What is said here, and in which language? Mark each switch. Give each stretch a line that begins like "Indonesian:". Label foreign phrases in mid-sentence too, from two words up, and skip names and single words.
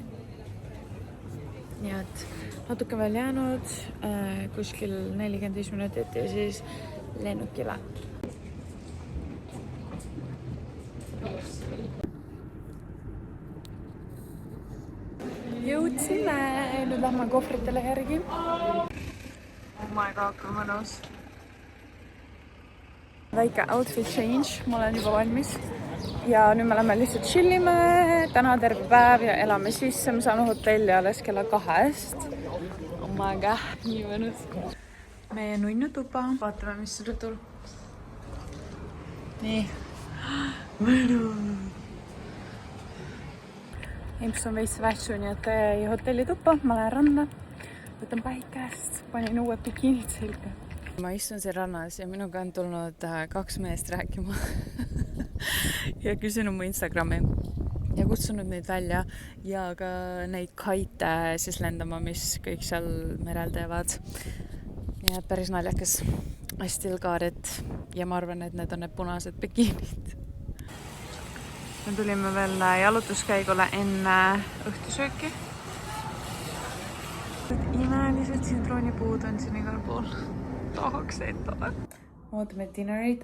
Estonian: Nii et natuke veel jäänud, kuskil 45 minutit ja siis lennukile. Jõudsime, nüüd lähme kohvritele järgi.
English: Oh my god,
Estonian: kui mõnus. Väike
English: outfit change,
Estonian: ma olen juba valmis ja nüüd me lähme lihtsalt chillime täna terve päev ja elame sisse. Me saame hotelli alles kella 2.
English: Oh my god,
Estonian: nii mõnus. Meie nunnu tuba, vaatame, mis rõtul. Nii, mõnus. Imps on veits vätsu, nii et jäi hotelli tuppa, ma lähen randa, võtan päikest, panin uued bikiinid selga. Ma istun siin rannas ja minuga on tulnud 2 meest rääkima ja küsin mu Instagrami. Ja kutsunud neid välja ja ka neid kaite siis lendama, mis kõik seal merel teevad. Nii et päris naljakas.
English: I still got it.
Estonian: Ja ma arvan, et need on need punased bikiinid. Me tulime veel jalutuskäigule enne õhtusööki. Imelised sintroonipuud on siin igal pool. Tahaks endale. Ootame dinnerit.